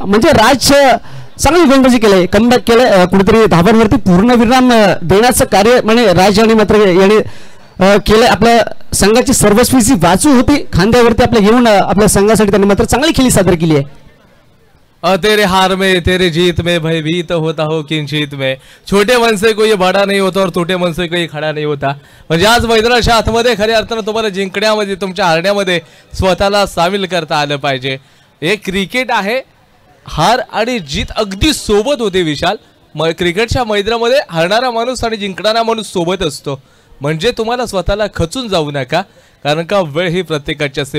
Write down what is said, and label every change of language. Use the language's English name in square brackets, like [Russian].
[Marathi] म्हणजे राज चांगली गोलंदाजी केली, कमबॅक केलं, कुठेतरी धावांवरती पूर्णविराम देण्याचं कार्य म्हणजे राज आणि मात्र याने केलं. आपल्या संघाची सर्वस्वीची बाजू होती खांद्यावरती आपल्या घेऊन आपल्या संघासाठी त्यांनी मात्र चांगली खेळी सादर केली आहे. [Hindi] तेरे हार में तेरे जीत में भयभीत होता हो किंचित में, छोटे मन से कोई बड़ा नहीं होता और छोटे मन से कोई खड़ा नहीं होता. [Marathi] म्हणजे आज मैदानाच्या आतमध्ये खऱ्या अर्थानं तुम्हाला जिंकण्यामध्ये तुमच्या हारण्यामध्ये स्वतःला सामील करता आलं पाहिजे. हे क्रिकेट आहे, हार आणि जीत अगदी सोबत होते विशाल. क्रिकेटच्या मैदानामध्ये हरणारा माणूस आणि जिंकणारा माणूस सोबत असतो. म्हणजे तुम्हाला स्वतःला खचून जाऊ नका, कारण का वेळ ही प्रत्येकाची असते.